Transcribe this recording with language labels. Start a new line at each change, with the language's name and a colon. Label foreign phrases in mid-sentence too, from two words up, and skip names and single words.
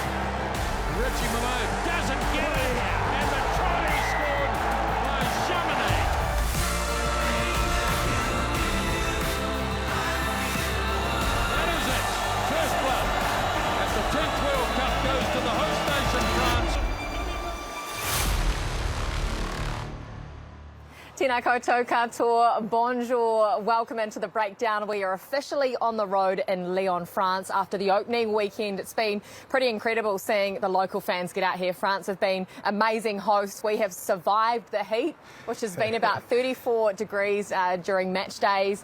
English: Richie Malone doesn't get it. And the try is scored by Chamonix. That is it. First blood. As the 10th World Cup goes to the host nation, France.
Māori: Tēnā koutou katoa,
English: bonjour, welcome into the breakdown. We are officially on the road in Lyon, France after the opening weekend. It's been pretty incredible seeing the local fans get out here. France have been amazing hosts. We have survived the heat, which has been about 34 degrees during match days.